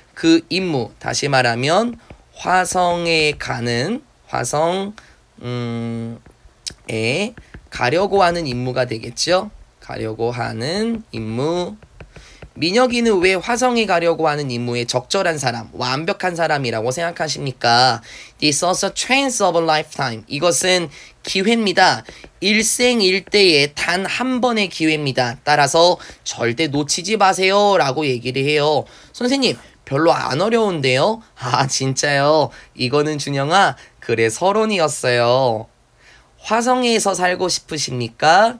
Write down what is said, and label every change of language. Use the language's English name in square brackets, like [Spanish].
[Korean] 그 임무, 다시 말하면 화성에 가는, 화성에 가려고 하는 임무가 되겠죠? 가려고 하는 임무. 민혁이는 왜 화성에 가려고 하는 임무에 적절한 사람, 완벽한 사람이라고 생각하십니까? [English] This is a chance of a lifetime. [Korean] 이것은 기회입니다. 일생일대의 단 한 번의 기회입니다. 따라서 절대 놓치지 마세요 라고 얘기를 해요. 선생님, 별로 안 어려운데요? 아, 진짜요? 이거는 준영아, 그래 서론이었어요. 화성에서 살고 싶으십니까?